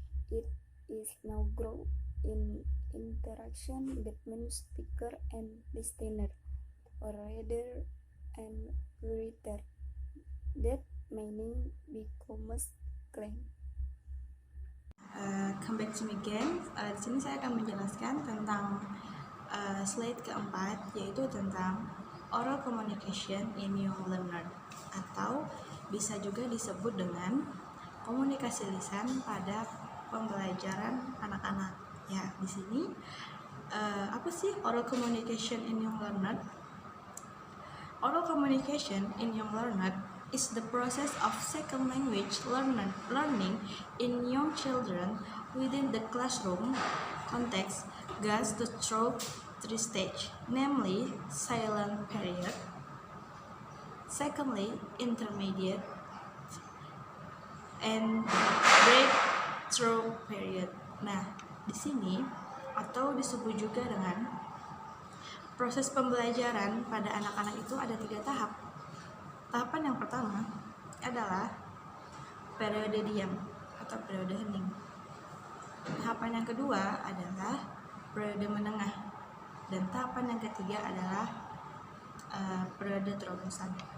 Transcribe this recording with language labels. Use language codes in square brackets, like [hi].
[en] It is now grow in interaction between speaker and listener, or reader and reader, that meaning becomes clear. Come back to me again. [id] Di sini saya akan menjelaskan tentang slide keempat, yaitu tentang [en] oral communication in young learner, [id] atau bisa juga disebut dengan komunikasi lisan pada pembelajaran anak-anak. Ya, di sini apa sih [en] oral communication in young learner? Oral communication in young learner is the process of second language learning in young children within the classroom context goes through three stages, namely silent period, secondly intermediate, and breakthrough period. [id] Nah, di sini atau disebut juga dengan proses pembelajaran pada anak-anak itu ada 3 tahap. Tahapan yang pertama adalah periode diam atau periode hening. Tahapan yang kedua adalah periode menengah, dan tahapan yang ketiga adalah periode terobosan.